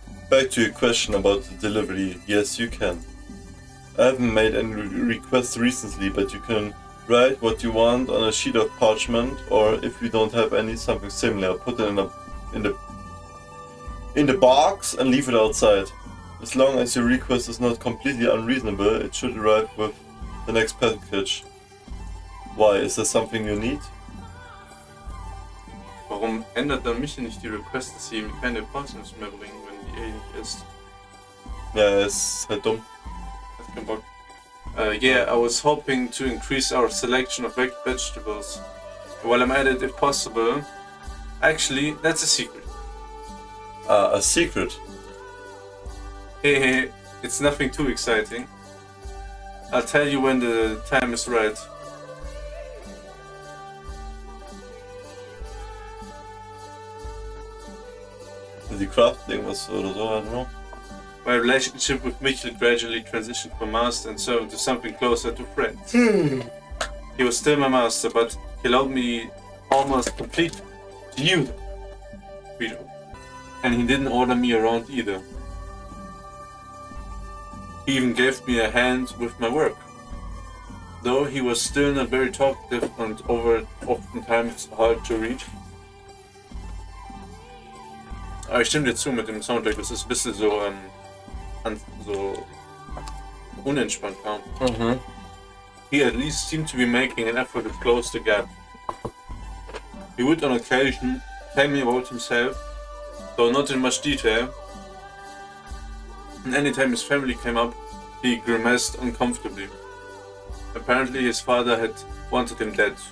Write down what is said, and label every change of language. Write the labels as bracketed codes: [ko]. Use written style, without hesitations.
[en] Back to your question about the delivery. Yes, you can. I haven't made any requests recently, but you can write what you want on a sheet of parchment, or if you don't have any, something similar. Put it in the box and leave it outside. As long as your request is not completely unreasonable, it should arrive with the next package. Why? Is there something you need? [de] Warum ändert dann mich nicht die Request, dass sie ihm keine Parsnips mehr bringen, wenn die nicht ist? Ja, er ist halt dumm. Hat keinen Bock. [en] Yeah, I was hoping to increase our selection of vegetables. While I'm at it, if possible. Actually, that's a secret. Ah, a secret. Hey, it's nothing too exciting. I'll tell you when the time is right. [de] Die Craft irgendwas oder so, [en] I don't know. My relationship with Michel gradually transitioned from master and servant to something closer to friend. He was still my master, but he allowed me almost complete freedom. And he didn't order me around either. He even gave me a hand with my work. Though he was still not very talkative and oftentimes hard to read. [de] Aber ich stimme dir zu mit dem Soundtrack, das ist ein bisschen so, so unentspannt kam. [en] He at least seemed to be making an effort to close the gap. He would on occasion tell me about himself, though not in much detail. And anytime his family came up, he grimaced uncomfortably. Apparently his father had wanted him dead.